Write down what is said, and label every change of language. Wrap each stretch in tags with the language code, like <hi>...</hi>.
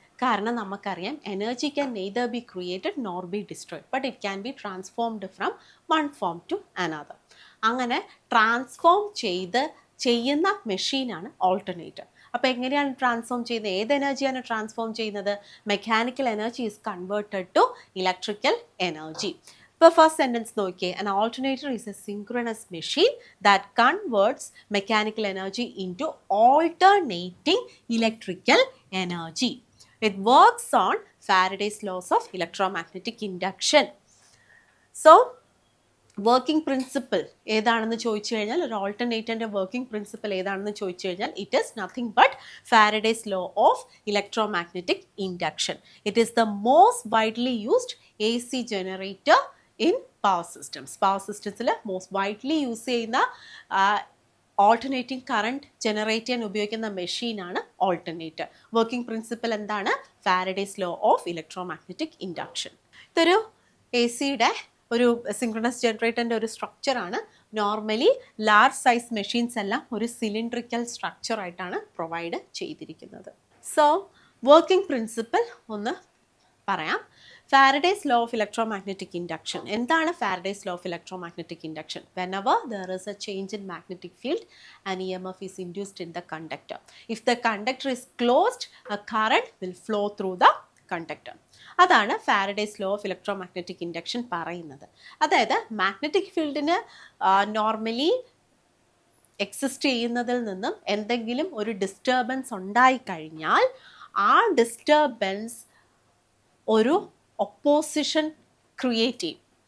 <en>കാരണം നമുക്കറിയാം energy can neither be created nor be destroyed but it can be transformed from one form to another.</en> <ml>അങ്ങനെ transform ചെയ്യുന്ന മെഷീനാണ് alternator. അപ്പോൾ എങ്ങനെയാണ് ട്രാൻസ്ഫോം ചെയ്യുന്നത്? ഏത് എനർജിയാണ് ട്രാൻസ്ഫോം ചെയ്യുന്നത്?</ml> <en>Mechanical energy is converted to electrical energy.</en> <ml>ഇപ്പോൾ ഫസ്റ്റ് സെൻറ്റൻസ് നോക്കിയേ,</ml> <en>an alternator is a synchronous machine that converts mechanical energy into alternating electrical energy. It works on Faraday's laws of electromagnetic induction.</en> <ml>So working principle ഏതാണെന്ന് ചോദിച്ചു കഴിഞ്ഞാൽ, ഒരു ഓൾട്ടർനേറ്ററിൻ്റെ working principle ഏതാണെന്ന് ചോദിച്ചു കഴിഞ്ഞാൽ,</ml> <en>It is nothing but Faraday's law of electromagnetic induction. It is the most widely used AC generator in power systems.</en> <ml>Power സിസ്റ്റംസിൽ most widely use ചെയ്യുന്ന alternating current generate ചെയ്യാൻ ഉപയോഗിക്കുന്ന മെഷീനാണ് ഓൾട്ടർനേറ്റർ. വർക്കിംഗ് പ്രിൻസിപ്പിൾ എന്താണ്? Faraday's law of electromagnetic induction. ഇതൊരു ACയുടെ ഒരു synchronous ജനറേറ്ററിൻ്റെ ഒരു സ്ട്രക്ചറാണ്. Normally large size machines എല്ലാം ഒരു സിലിണ്ട്രിക്കൽ സ്ട്രക്ചറായിട്ടാണ് പ്രൊവൈഡ് ചെയ്തിരിക്കുന്നത്. സോ വർക്കിംഗ് പ്രിൻസിപ്പിൾ ഒന്ന് പറയാം. Faraday's law of electromagnetic induction. എന്താണ് Faraday's law of electromagnetic induction?</ml> <en>Whenever there is a change in magnetic field, an EMF is induced in the conductor. If the conductor is closed, a current will flow through the conductor.</en> <ml>അതാണ് Faraday's law of electromagnetic induction പറയുന്നത്. അതായത് magnetic ഫീൽഡിന് normally exist ചെയ്യുന്നതിൽ നിന്നും എന്തെങ്കിലും ഒരു disturbance ഉണ്ടായിക്കഴിഞ്ഞാൽ ആ ഡിസ്റ്റർബൻസ് ഒരു ഒപ്പോസിഷൻ ക്രിയേറ്റ് ചെയ്യും.</ml>